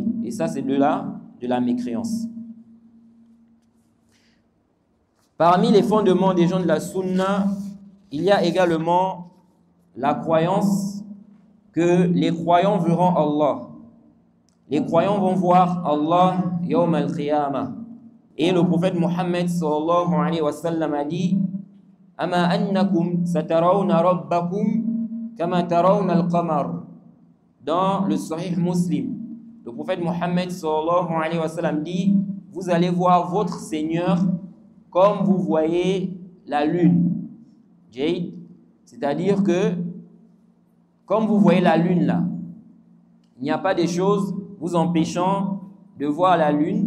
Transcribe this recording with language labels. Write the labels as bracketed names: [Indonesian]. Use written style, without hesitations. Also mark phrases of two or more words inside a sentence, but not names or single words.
[French] Et ça, c'est de la mécréance. Parmi les fondements des gens de la Sunna, il y a également la croyance que les croyants verront Allah. Les croyants vont voir Allah [Arabic] يوم القيامة. [French] Et le prophète Mohammed [Arabic] صلى الله عليه وسلم [French] a dit: [Arabic] أما إنكم سترون ربكم كما ترون القمر. [French] Dans le Sahih Muslim, le prophète Mohammed [Arabic] صلى الله عليه وسلم [French] dit: vous allez voir votre Seigneur comme vous voyez la lune. Jade, c'est-à-dire que comme vous voyez la lune là, il n'y a pas des choses vous empêchant de voir la lune.